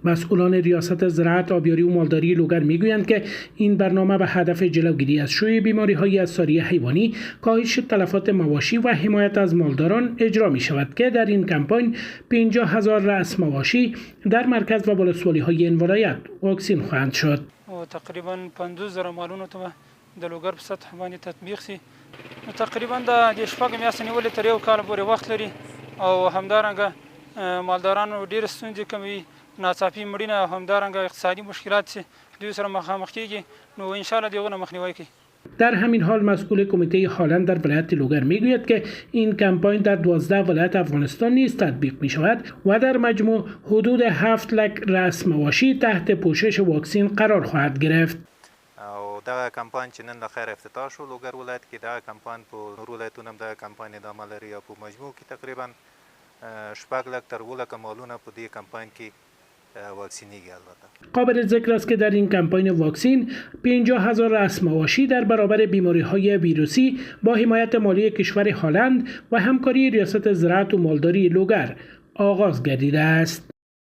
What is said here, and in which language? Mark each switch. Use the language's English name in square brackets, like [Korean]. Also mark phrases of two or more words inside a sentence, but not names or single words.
[Persian] مسئولان ریاست زراعت، آبیاری و مالداری لوگر میگویند که این برنامه به هدف جلوگیری از شیوع بیماری‌های ساری حیوانی، کاهش تلفات مواشی و حمایت از مالداران اجرا می شود که در این کمپاین 50,000 رأس مواشی در مرکز و ولسوالی‌های این ولایت واکسین خواهند شد. [Pashto] تقریبا 50,000 مالونو ته د لوګر په سطح باندې تطبیق سي. تقریبا د شپږ میاشتې نیولې تر یو کال پورې وخت لري او همدارنګه مالدارانو ډېر ستونزې کموي، ناڅاپي مړینه او همدارنګه اقتصادي مشکلات چې دوی سره مخامخ کیږي، نو انشاءالله دغه مخنیوی کوي. [Persian] در همین حال مسئول کمیته هالند در ولایت لوگر میگوید که این کمپاین در 12 ولایت افغانستان نیز تطبیق می شود و در مجموع حدود 7 لک رأس مواشی تحت پوشش واکسن قرار خواهد گرفت. [Pashto] او دا کمپاین چې نن د خیر افتتاح شو لوګر ولایت کې، دا کمپاین په نورو ولایتونو هم دا کمپاین ادامه لري او په مجموع کې تقریبا 6 لک تر 7 لک مالونه په دې کمپاین کې واکسینیږي. البته [Persian] قابل ذکر است که در این کمپاین واکسین 50,000 رأس مواشی در برابر بیماری‌های ویروسی با حمایت مالی کشور هالند و همکاری ریاست زراعت و مالداری لوگر آغاز گردیده است.